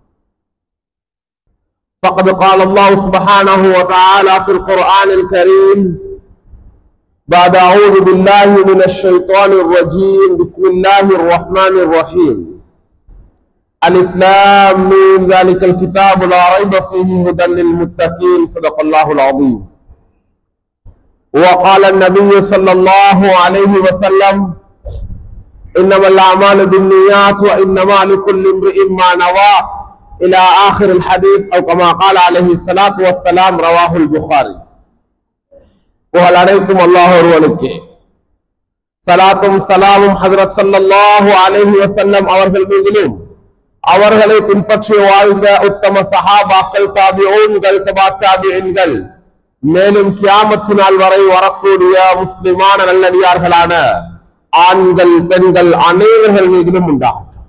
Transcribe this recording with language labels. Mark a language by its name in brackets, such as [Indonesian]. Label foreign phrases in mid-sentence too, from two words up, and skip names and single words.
[Arabic] فقد قال الله سبحانه وتعالى في القرآن الكريم بعد أعوذ بالله من الشيطان الرجيم بسم الله الرحمن الرحيم ألف لام ميم ذلك الكتاب لا ريب فيه هدى للمتقين صدق الله العظيم. وقال النبي صلى الله عليه وسلم إنما الأعمال بالنيات وإنما لكل امرئ ما نوى إلى آخر الحديث أو كما قال عليه الصلاة والسلام رواه البخاري. [Tamil] புகழ் அனைத்தும் அல்லாஹ் ஒருவனுக்கே. சலாத்தும் சலாமும் ஹஜ்ரத் [Arabic] صلى الله عليه وسلم [Tamil] அவர்கள் மீதிலும் அவர்களை பின்பற்றி வாழ்ந்த உத்தம சஹாபாக்கள், தாபிஊன்கள், தபா தாபிஈன்கள், மேலும் கியாமத்து நாள் வரை வரக்கூடிய முஸ்லிமான நல்லடியார்களான ஆண்கள் பெண்கள் அனைவர்கள் மீதிலும் உண்டாகட்டும்.